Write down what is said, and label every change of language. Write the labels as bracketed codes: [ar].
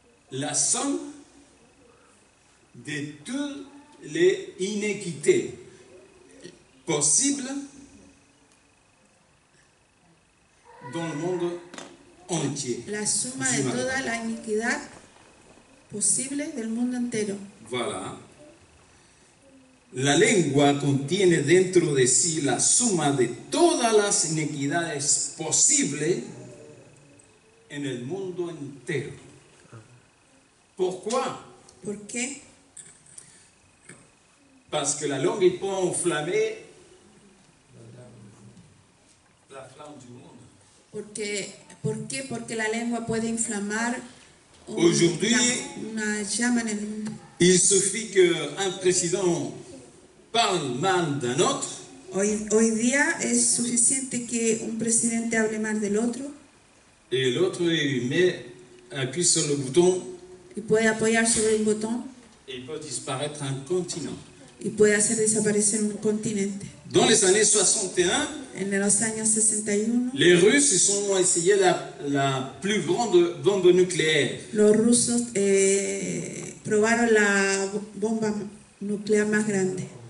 [fr] la somme de toutes les inéquités possibles dans le monde entier. [es] la suma de toda la iniquidad posible del mundo entero. [fr] Voilà. [es] La lengua contiene dentro de sí la suma de todas las iniquidades posibles en el mundo entero. [fr] Pourquoi? [es] ¿Por qué? [fr] Parce que la langue peut enflammer la flamme du monde. [es] ¿Por qué? Porque la lengua puede inflamar [fr] Aujourd'hui, [es] una llama en el mundo. [fr] il suffit qu'un président parle mal d'un autre [es] Hoy día es suficiente que un presidente hable mal del otro [fr] et l'autre appuie sur le bouton [es] y puede apoyar sobre un botón [fr] et il peut disparaître un continent. [es] y puede hacer desaparecer un continente. [fr] Dans les années 61, [es] En los años 61, [fr] les Russes ils ont essayé la plus grande bombe nucléaire. [es] los rusos probaron la bomba nuclear más grande.